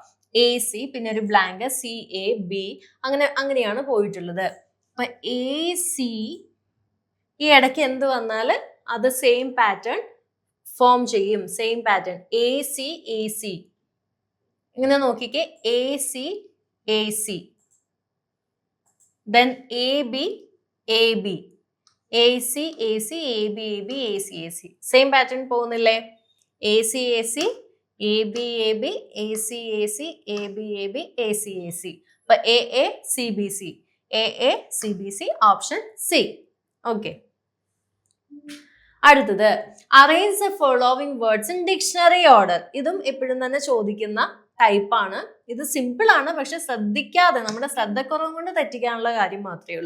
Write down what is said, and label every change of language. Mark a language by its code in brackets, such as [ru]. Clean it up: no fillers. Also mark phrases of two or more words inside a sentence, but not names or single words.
[ml] AC, പിന്നെ ഒരു ബ്ലാങ്ക് CAB, അങ്ങനെയാണ് പോയിട്ടുള്ളത്. അപ്പൊ AC ഈ ഇടയ്ക്ക് എന്ത് വന്നാൽ അത് [en] same pattern form [ml] ചെയ്യും. [en] same pattern [ml] AC AC. ഇങ്ങനെ നോക്കിക്കേ, [en] AC AC, then AB AB, AC AC, AB AB, AC AC. same pattern [ml] പോകുന്നില്ലേ? [en] AC AC, AB AB, AC AC, AB AB, AC AC. [ml] അപ്പൊ AA CBC, AA CBC, ഓപ്ഷൻ C. ഓക്കെ. [en] അടുത്തത് arrange the following words in dictionary order. [ml] ഇതും എപ്പോഴും തന്നെ ചോദിക്കുന്ന ടൈപ്പാണ്. ഇത് സിമ്പിൾ ആണ്, പക്ഷെ ശ്രദ്ധിക്കാതെ നമ്മുടെ ശ്രദ്ധക്കുറവ് കൊണ്ട് തെറ്റിക്കാനുള്ള കാര്യം മാത്രമേ ഉള്ളൂ.